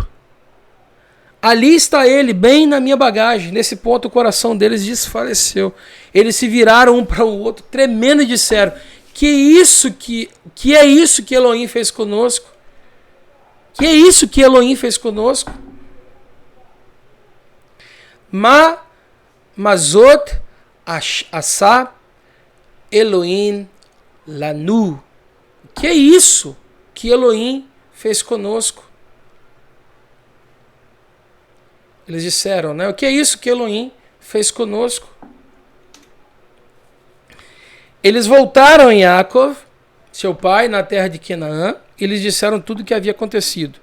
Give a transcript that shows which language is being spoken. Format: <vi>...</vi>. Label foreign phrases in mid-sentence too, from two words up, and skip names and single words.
<pt>Ali está ele, bem na minha bagagem. Nesse ponto, o coração deles desfaleceu. Eles se viraram um para o outro, tremendo, e disseram: que é isso que Elohim fez conosco? Que é isso que Elohim fez conosco?</pt> <he>מה זאת עשה אלהים לנו.</he> <pt>Que é isso que Elohim fez conosco? Eles disseram, né? O que é isso que Elohim fez conosco? Eles voltaram em Yaakov, seu pai, na terra de Canaã, e lhes disseram tudo o que havia acontecido.</pt>